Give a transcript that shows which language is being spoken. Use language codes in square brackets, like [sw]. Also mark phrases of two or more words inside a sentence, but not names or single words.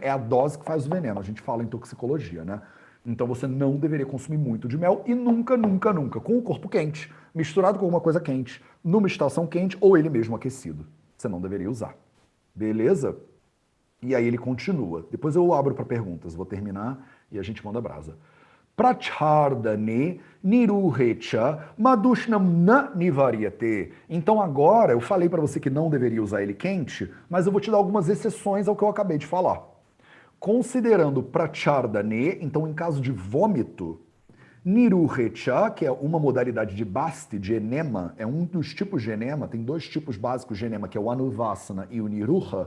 [pt] É a dose que faz o veneno, a gente fala em toxicologia, né? Então você não deveria consumir muito de mel e nunca, nunca, nunca, com o corpo quente, misturado com alguma coisa quente, numa estação quente ou ele mesmo aquecido. Você não deveria usar. Beleza? E aí ele continua. Depois eu abro para perguntas, vou terminar e a gente manda brasa. [sa] प्रच्छर्दने निरूहे च मधूष्णं न निवार्यते. [pt] Então agora eu falei para você que não deveria usar ele quente, mas eu vou te dar algumas exceções ao que eu acabei de falar. Considerando prachardane, então em caso de vômito, niruhecha, que é uma modalidade de basti, de enema, é um dos tipos de enema, tem dois tipos básicos de enema, que é o anuvassana e o niruha.